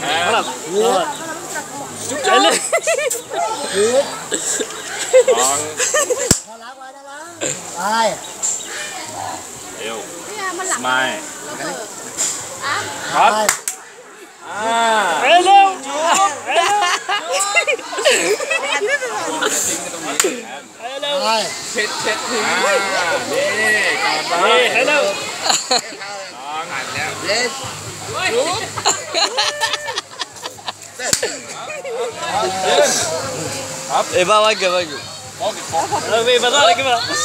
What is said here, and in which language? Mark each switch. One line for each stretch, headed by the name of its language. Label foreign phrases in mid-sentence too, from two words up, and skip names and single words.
English: Kiss. Ai. Smile. Ai. Hello. Ai.
Thai: เช็ดทิ้งนี่กลับมา
English: Hey, hello.
Thai: หันแล้ว
English: Yes.
Malay: Eh, bagus. Wait, betul lagi pak.